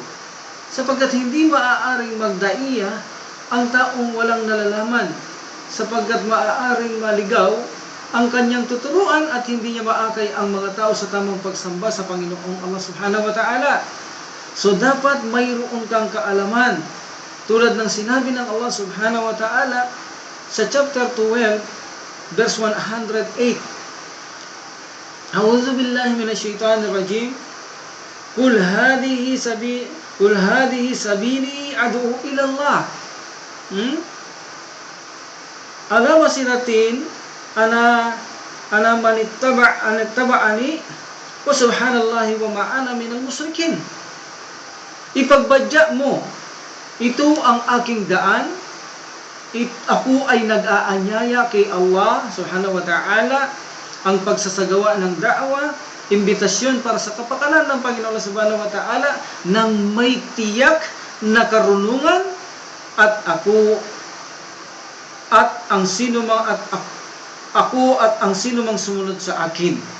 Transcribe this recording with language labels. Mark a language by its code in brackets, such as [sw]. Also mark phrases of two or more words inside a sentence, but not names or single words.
[tl] Sapagkat hindi maaaring magdaiya ang taong walang nalalaman, sapagkat maaaring maligaw ang kanyang tuturuan at hindi niya maakay ang mga tao sa tamang pagsamba sa Panginoong Allah [ar] سبحانه وتعالى. [tl] So dapat mayroon kang kaalaman, tulad ng sinabi ng Allah [ar] سبحانه وتعالى [tl] sa chapter 12 verse 108. [ar] أعوذ بالله من الشيطان الرجيم. قل هذه سبيلي أدعو إلى الله. على بصيرة أنا من اتبعني وسبحان الله وما أنا من المشركين. [tl] Ipagbadya mo, ito ang aking daan. Ako ay nag-aanyaya kay Allah [ar] سبحانه وتعالى, [tl] ang pagsasagawa ng da'wa, imbitasyon para sa kapakanan ng Panginoon [ar] سبحانه وتعالى [tl] ng may tiyak na karunungan, at ako at ang sino mang sumunod sa akin.